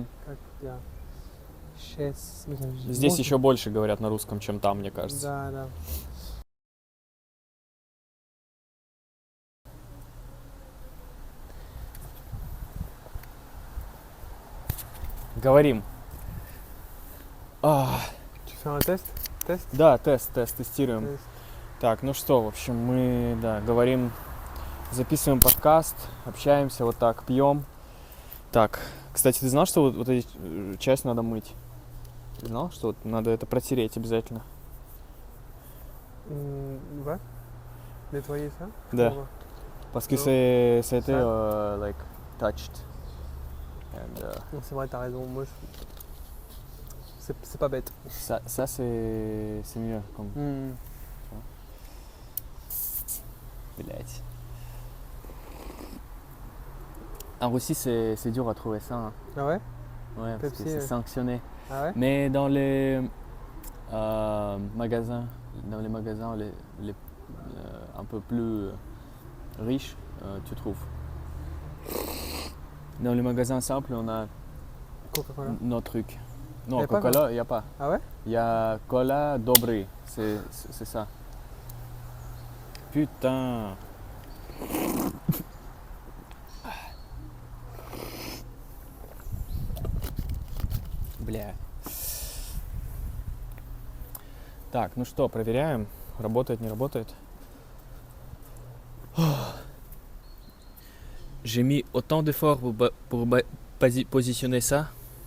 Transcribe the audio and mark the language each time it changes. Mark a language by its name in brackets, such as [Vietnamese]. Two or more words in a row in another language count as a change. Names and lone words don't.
[Russian] как я. 6 месяцев. Здесь Можно? еще больше говорят на русском, чем там, мне кажется. Да, да. Говорим. [French] Tu fais un test? [Russian] Тест? Да, тест, тестируем. Тест. Так, ну что, в общем, мы, да, говорим, записываем подкаст, общаемся вот так, пьем. Так, кстати, ты знал, что вот эти часть надо мыть? Ты знал, что вот надо это протереть обязательно? [French] Ouais. Nettoyer ça? [Russian] Да. [French] Comment? Parce que Non. ça a été, Ça. [English] like, touched. And, [French] Non, c'est vrai, t'as raison. Moi, c'est pas bête. ça c'est mieux, comme, блядь. En Russie, c'est dur à trouver ça, hein. Ah ouais? Ouais, parce que Pepsi, c'est ouais. sanctionné. Ah ouais? Mais dans les magasins, un peu plus riches, tu trouves. Dans les magasins simples, on a Coca-Cola. nos trucs. Non, Y a pas, Coca-Cola, il n'y a pas. Ah ouais? Il y a Cola Dobry, c'est ça. Putain. [Russian] Бля. Так, ну что, проверяем. Работает, не работает. [French] J'ai mis autant d'efforts pour positionner ça.